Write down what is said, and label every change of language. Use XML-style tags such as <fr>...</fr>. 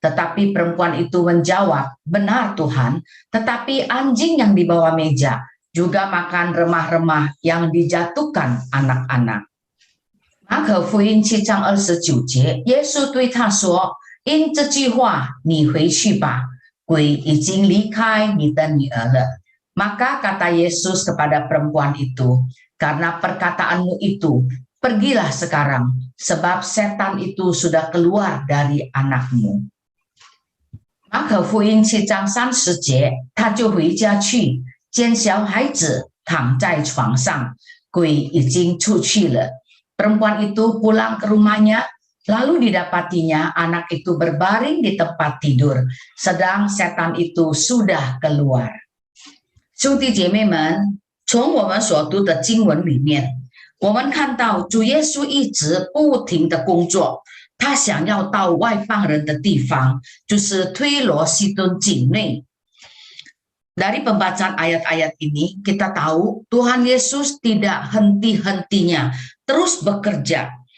<id>Tetapi perempuan itu menjawab, benar Tuhan, tetapi anjing yang di bawah meja juga makan remah-remah yang dijatuhkan anak-anak。</id> <zh>马可福音7章29节，耶稣对他说：“因这句话，你回去吧，鬼已经离开你的女儿了。”</zh> <id>Maka kata Yesus kepada perempuan itu, karena perkataanmu itu, pergilah sekarang, sebab setan itu sudah keluar dari anakmu。</id> <zh>马可福音7章30节，他就回家去，见小孩子躺在床上，鬼已经出去了。</zh> <id>Perempuan itu pulang ke rumahnya, lalu didapatinya anak itu berbaring di tempat tidur, sedang setan itu sudah keluar。</id> <zh>兄弟姐妹们，从我们所读的经文里面，我们看到主耶稣一直不停的工作，他想要到外邦人的地方，就是推罗西顿境内。</zh> <id>Dari pembacaan ayat-ayat ini, kita tahu Tuhan Yesus tidak henti-hentinya, terus bekerja.</id>